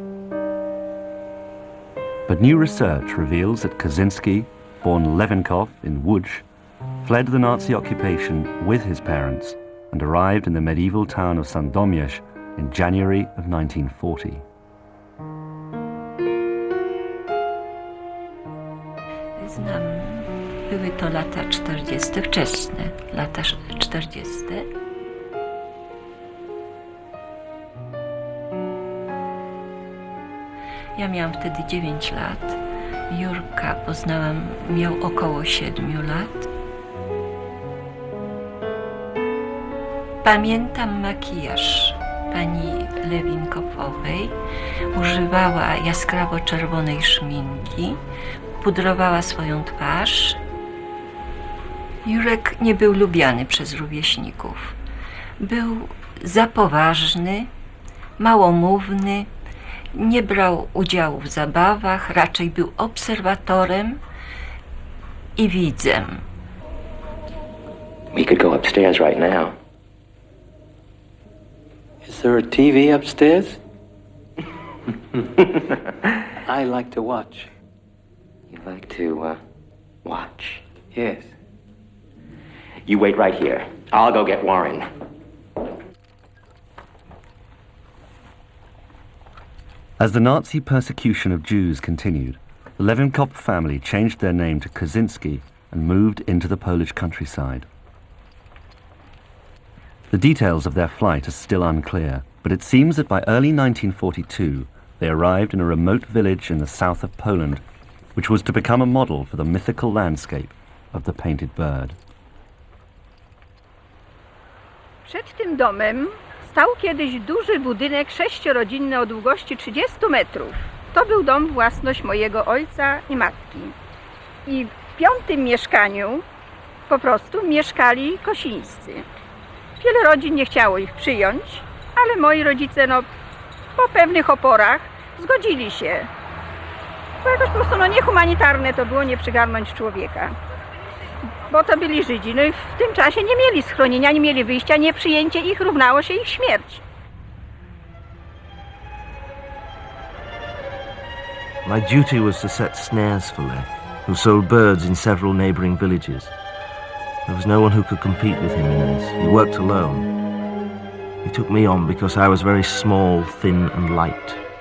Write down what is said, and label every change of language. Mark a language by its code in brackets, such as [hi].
[en] But new research reveals that Kosinski, born Levenkov in Łódź, fled the Nazi occupation with his parents and arrived in the medieval town of Sandomierz in January of 1940. [pl] Znam, były to lata 40, wczesne lata 40. Ja miałam wtedy 9 lat. Jurka poznałam, miał około 7 lat. Pamiętam makijaż pani Lewinkowowej. Używała jaskrawo-czerwonej szminki, pudrowała swoją twarz. Jurek nie był lubiany przez rówieśników. Był za poważny, małomówny, nie brał udziału w zabawach, raczej był obserwatorem i widzem. [en] We could go upstairs right now. Is there a TV upstairs? I like to watch. You like to, watch? Yes. You wait right here. I'll go get Warren. As the Nazi persecution of Jews continued, the Levenkop family changed their name to Kosinski and moved into the Polish countryside. The details of their flight are still unclear, but it seems that by early 1942 they arrived in a remote village in the south of Poland, which was to become a model for the mythical landscape of the painted bird. [pl] Przed tym domem stał kiedyś duży budynek 6-rodzinny o długości 30 metrów. To był dom własność mojego ojca i matki. I w 5. mieszkaniu po prostu mieszkali Kosińscy. Wiele rodzin nie chciało ich przyjąć, ale moi rodzice po pewnych oporach zgodzili się. Bo jakoś po prostu niehumanitarne to było nie przygarnąć człowieka. Bo to byli Żydzi, i w tym czasie nie mieli schronienia, nie mieli wyjścia, nieprzyjęcie ich równało się ich śmierć. [en] My duty was to set snares for Lech, who sold birds in several neighbouring villages. There was no one who could compete with him in this. He worked alone. He took me on because I was very small, thin and light.